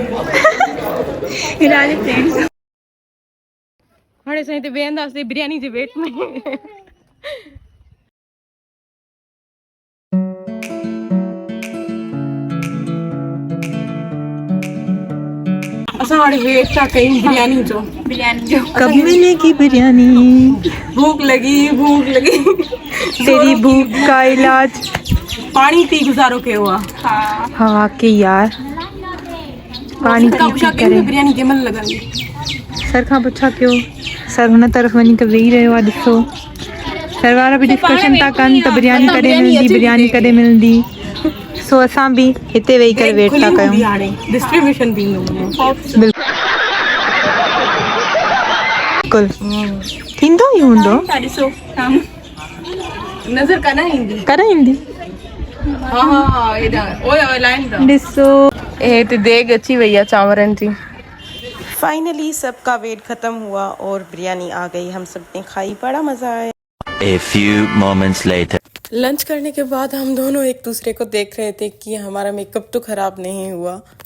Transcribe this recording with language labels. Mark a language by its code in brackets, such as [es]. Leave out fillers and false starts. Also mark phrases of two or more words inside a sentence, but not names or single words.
[sd] हिरा जी फ्रेंड्स। हाणे असां हिते वेहंदासीं बिरयानी जे वेट में। असां हाणे वेट था कयूं बिरयानी जो। [ur] کب ملے گی بریانی? بھوک لگی تیری بھوک کا علاج [sd] पानी पी गुजारो कयो आहे। [ur] ہاں واقعی یار، پانی [sd] का पुछा पी कयूं करे बिरयानी कंहिं महिल लॻंदी? सर खां पुछा कयो। सर हुन तरफ़ वञी करे वेही रहियो आहे। ॾिसो सर वारा बि डिस्कशन था कनि त बिरयानी कॾहिं मिलंदी, बिरयानी कॾहिं मिलंदी। सो असां बि हिते वेही करे वेट था कयूं। हाणे डिस्ट्रीब्यूशन थींदो। बिल्कुल थींदो ई हूंदो। ॾिसो नज़र कान ईंदी। कराईंदी [pa] ہاں ایڈا اوئے لائن دا [sd] ॾिसो। हिते देग अची वई आहे चांवरनि जी। [ur] فائنلی سب کا ویٹ ختم ہوا اور بریانی آ گئی. ہم سب نے کھائی، بڑا مزا آیا. [en] A few moments later. [ur] لنچ کرنے کے بعد ہم دونوں ایک دوسرے کو دیکھ رہے تھے کہ ہمارا میک اپ تو خراب نہیں ہوا.